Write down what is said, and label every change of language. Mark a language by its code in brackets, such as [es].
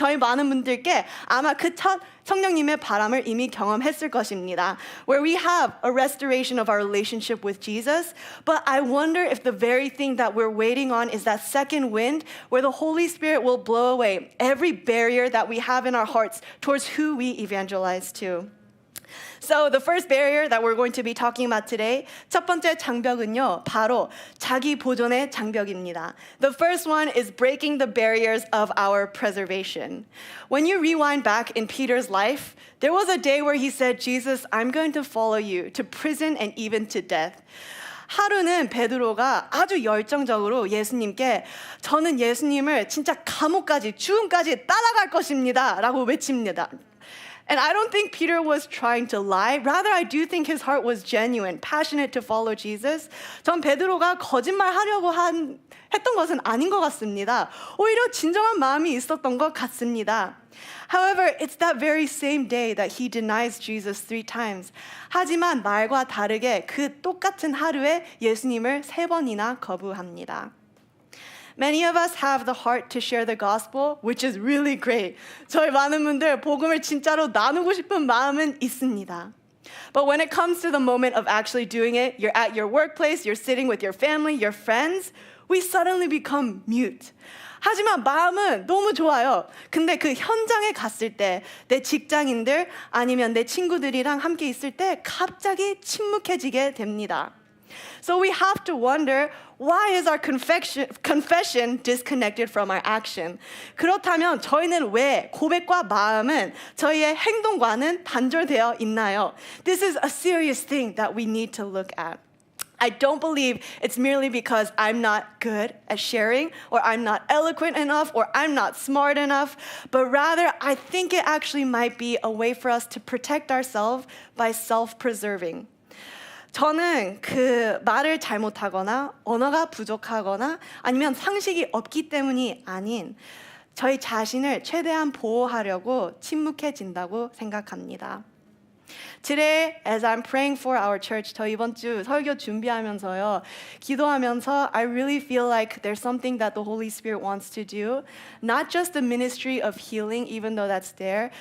[ko] 저희 많은 분들께 아마 그 첫 성령님의 바람을 이미 경험했을 것입니다. [en] Where we have a restoration of our relationship with Jesus, but I wonder if the very thing that we're waiting on is that second wind where the Holy Spirit will blow away every barrier that we have in our hearts towards who we evangelize to. So the first barrier that we're going to be talking about today, [ko] 첫 번째 장벽은요, 바로 자기 보존의 장벽입니다. [en] The first one is breaking the barriers of our preservation. When you rewind back in Peter's life, there was a day where he said, Jesus, I'm going to follow you to prison and even to death. [ko] 하루는 베드로가 아주 열정적으로 예수님께 저는 예수님을 진짜 감옥까지 죽음까지 따라갈 것입니다 라고 외칩니다. [en] And I don't think Peter was trying to lie. Rather, I do think his heart was genuine, passionate to follow Jesus. [ko] 전 베드로가 거짓말하려고 했던 것은 아닌 것 같습니다. 오히려 진정한 마음이 있었던 것 같습니다. [en] However, it's that very same day that he denies Jesus 3 times. [ko] 하지만 말과 다르게 그 똑같은 하루에 예수님을 3번이나 거부합니다. [en] Many of us have the heart to share the gospel, which is really great. [ko] 저희 많은 분들 복음을 진짜로 나누고 싶은 마음은 있습니다. [en] But when it comes to the moment of actually doing it, you're at your workplace, you're sitting with your family, your friends, we suddenly become mute. [ko] 하지만 마음은 너무 좋아요. 근데 그 현장에 갔을 때 내 직장인들 아니면 내 친구들이랑 함께 있을 때 갑자기 침묵해지게 됩니다. [en] So we have to wonder, why is our confession disconnected from our action? [ko] 그렇다면 저희는 왜 고백과 마음은 저희의 행동과는 단절되어 있나요? [en] This is a serious thing that we need to look at. I don't believe it's merely because I'm not good at sharing, or I'm not eloquent enough, or I'm not smart enough, but rather I think it actually might be a way for us to protect ourselves by self-preserving. [ko] 저는 그 말을 잘못하거나 언어가 부족하거나 아니면 상식이 없기 때문이 아닌 저희 자신을 최대한 보호하려고 침묵해진다고 생각합니다. [en] Today, as I'm praying for our church, [ko] 저 이번 주 설교 준비하면서요, 기도하면서 [en] I really feel like there's something that the Holy Spirit wants to do. Not just the ministry of healing, even though that's there.